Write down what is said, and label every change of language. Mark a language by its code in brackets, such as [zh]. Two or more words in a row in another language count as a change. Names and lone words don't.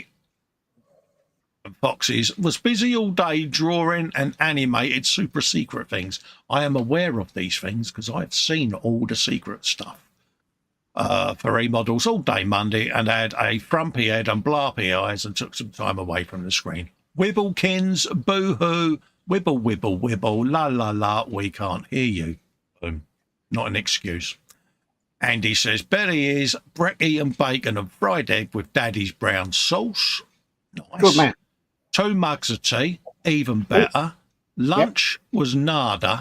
[en] And Foxes was busy all day drawing and animated super secret things. I am aware of these things because I've seen all the secret stuff. For eModels all day Monday and had a frumpy head and blarpy eyes and took some time away from the screen. Wibblekins, boo-hoo, wibble, wibble, wibble, la, la, la, we can't hear you. Boom. Not an excuse. Andy says, Betty is brekkie and bacon and fried egg with Daddy's brown sauce. Nice. Good man. 2 mugs of tea, even better. Lunch was nada.